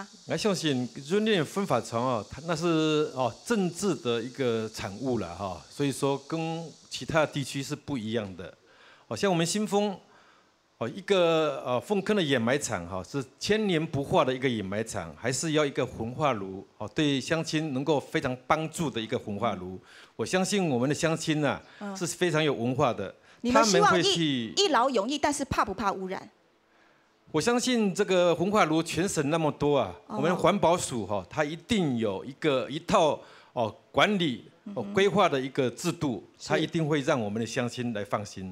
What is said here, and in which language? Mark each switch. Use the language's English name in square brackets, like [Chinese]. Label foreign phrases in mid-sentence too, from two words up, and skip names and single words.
[Chinese] 我相信雲林焚化廠哦，那是政治的一個產物啦哈，所以說跟其他地區是不一樣的。像我們新豐一個鳳坑的掩埋場哈，是千年不化的一個掩埋場，還是要一個焚化爐對鄉親能夠非常幫助的一個焚化爐。我相信我們的鄉親啊，是非常有文化的。你們希望一勞永逸，但是怕不怕污染？我相信這個焚化爐全省那麼多啊，我們環保署它一定有一套管理规划的一个制度，它一定会让我们的乡亲来放心。